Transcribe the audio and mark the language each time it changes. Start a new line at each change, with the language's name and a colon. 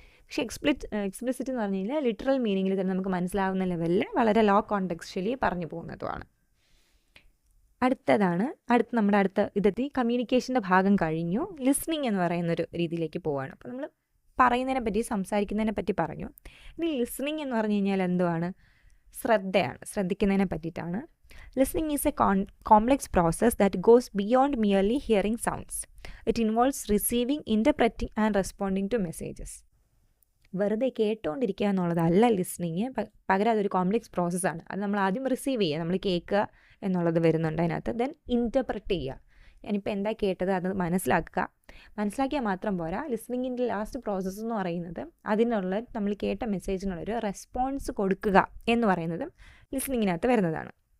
Malayalam: പക്ഷേ എക്സ്പ്ലിസിറ്റ് എന്ന് പറഞ്ഞു കഴിഞ്ഞാൽ ലിറ്ററൽ മീനിങ്ങിൽ തന്നെ നമുക്ക് മനസ്സിലാവുന്ന ലെവലിൽ വളരെ ലോ കോണ്ടെക്സ്ച്വലി പറഞ്ഞു പോകുന്നതുമാണ്. അടുത്ത നമ്മുടെ ഇതെത്തി കമ്മ്യൂണിക്കേഷൻ്റെ ഭാഗം കഴിഞ്ഞു. ലിസ്ണിങ് എന്ന് പറയുന്നൊരു രീതിയിലേക്ക് പോവുകയാണ്. അപ്പോൾ നമ്മൾ പറയുന്നതിനെ പറ്റി, സംസാരിക്കുന്നതിനെ പറ്റി പറഞ്ഞു. ഇനി ലിസ്ണിങ് എന്ന് പറഞ്ഞു കഴിഞ്ഞാൽ എന്തുവാണ്? ശ്രദ്ധിക്കുന്നതിനെ പറ്റിയിട്ടാണ്.
English: Listening is a complex process that goes beyond merely hearing sounds. It involves receiving, interpreting and responding to messages.
Malayalam: വെറുതെ കേട്ടുകൊണ്ടിരിക്കുക എന്നുള്ളതല്ല ലിസ്ണിങ്, പകരം അതൊരു കോംപ്ലെക്സ് പ്രോസസ്സാണ്. അത് നമ്മൾ ആദ്യം റിസീവ് ചെയ്യുക, നമ്മൾ കേൾക്കുക എന്നുള്ളത് വരുന്നുണ്ട് അതിനകത്ത്. ദെൻ ഇൻറ്റർപ്രറ്റ് ചെയ്യുക, ഞാനിപ്പോൾ എന്താ കേട്ടത് അത് മനസ്സിലാക്കിയാൽ മാത്രം പോരാ. ലിസ്ണിങ്ങിൻ്റെ ലാസ്റ്റ് പ്രോസസ്സ് എന്ന് പറയുന്നത് നമ്മൾ കേട്ട മെസ്സേജിനുള്ളൊരു റെസ്പോൺസ് കൊടുക്കുക എന്ന് പറയുന്നത് ലിസ്ണിങ്ങിനകത്ത് വരുന്നതാണ്.